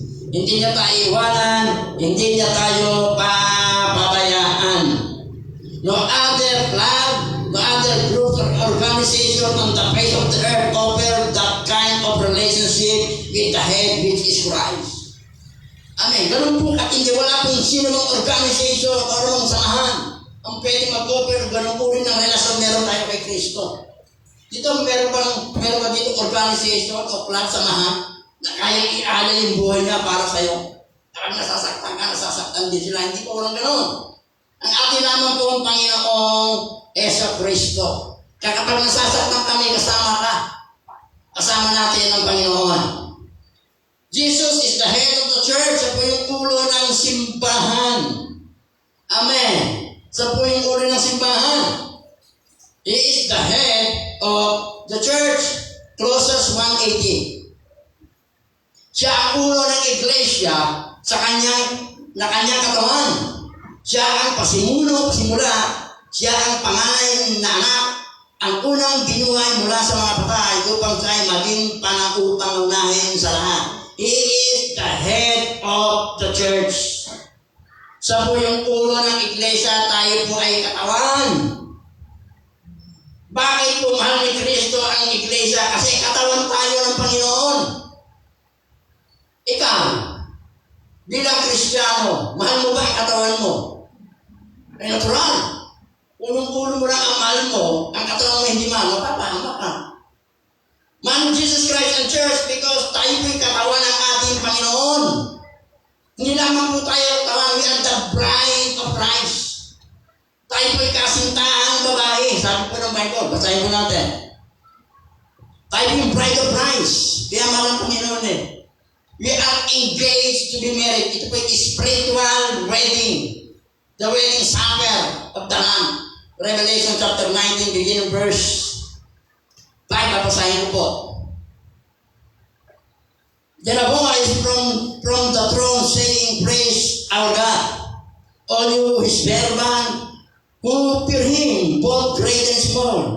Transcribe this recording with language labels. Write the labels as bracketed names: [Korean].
[Filipino] Hindi niya tayo iwanan, hindi niya tayo papabayaan. [English] No other club, no other group or organization on the face of the earth offer that kind of relationship with the head which is Christ. Amen. [Filipino] Ganun po katindi, wala pong sino mong organization o anong samahan ang pwede mag-offer, ganun po rin ang relasyon meron tayo kay Kristo. Dito meron ba dito organization o club, samahan na kayang ialay yung buhay niya para sa'yo. Kapag nasasaktan ka, nasasaktan din sila. Hindi po walang ganun. Ang atin lamang po ang Panginoong Yesu Kristo. Kaya kapag nasasaktan kami, kasama ka. Kasama natin ang Panginoon. [English] Jesus is the head of the church. [Filipino] Siya po yung ulo ng simbahan. Amen. Siya po yung ulo ng simbahan. [English] He is the head of the church. Colossians 1:18. [Filipino] Siya ang ulo ng iglesia na kanyang katawan. Siya ang pasimula, siya ang panganay na anak, ang unang binuhay mula sa mga patay upang siya ay maging panaupangunahin sa lahat. He is the head of the church. Siya po yung ulo ng iglesia, tayo po ay katawan. Bakit po mahal ni Kristo ang iglesia? Kasi katawan tayo ng Panginoon. Ikaw, bilang Kristiyano, mahal mo ba ang katawan mo? Ay natural. Unong-ulo mo lang ang mahal mo, ang katawan mo hindi mahal, mapapahamak ka. Mahal Jesus Christ ang church because tayo po'y katawan ng ating Panginoon. Hindi lamang po tayo katawan, [English] we are the bride of Christ. [Filipino] Tayo po'y kasintahang babae. Sabi po ng Bible, basahin po natin. Tayo po'y bride of Christ. Kaya mahal ang Panginoon eh. [English] We are engaged to be married. [Filipino] Ito po'y [English] spiritual wedding. The wedding supper of the Lamb. Revelation chapter 19, beginning verse 5. [Filipino] Papasahin ko po. [English] Then a voice from the throne saying, Praise our God, all you his servants who fear him, both great and small.